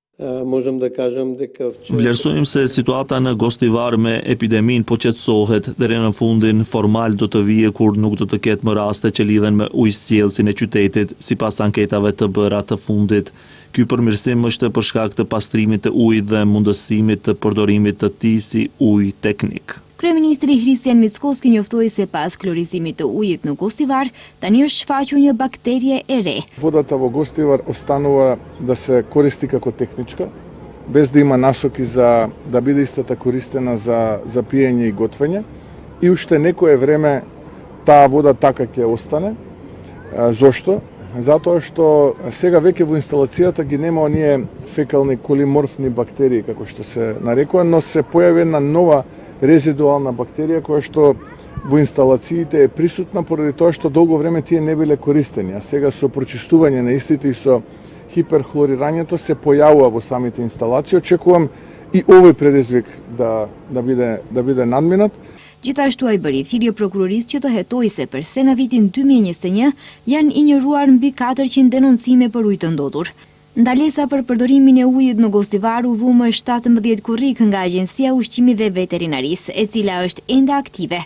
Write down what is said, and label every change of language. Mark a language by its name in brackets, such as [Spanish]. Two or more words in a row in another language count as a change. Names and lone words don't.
[Albanian] Vlerësojmë se situata në Gostivar me epidemin po qetësohet, deri në fundin formal do të vijë kur nuk do të ketë më raste që lidhen me ujësiellësin e qytetit, sipas anketave të bëra të fundit. Ky përmirësim është për shkak të pastrimit të ujit dhe mundësimit të përdorimit të tij si ujë teknik. Kryeministri Hristijan Mickoski njoftoi se pas klorizimit të ujit në Gostivar, tani është shfaqur një bakterie e re. [Macedonian] Водата во Гостивар останува да се користи како техничка, без да има насоки за да биде истата користена за пиење и готвење. И уште некое време таа вода така ќе остане. Зошто? Затоа што сега веќе во инсталацијата ги нема оние фекални колиморфни бактерии, како што се нарекува, но се појави една нова резидуална бактерија која што во инсталациите е присутна поради тоа што долго време тие не биле користени, а сега со прочистување на истите и со хиперхлорирањето се појавува во самите инсталации. Очекувам и овој предизвик да биде надминат. [Albanian] Gjithashtu ai bëri thirrje prokurorisë që të hetojë se përse në vitin 2021 janë injoruar mbi 400 denoncime për ujë të ndotur. Ndalesa për përdorimin e ujit në Gostivar u vu më 17 kurrik nga Agjencia Ushqimit dhe Veterinarisë, e cila është ende aktive.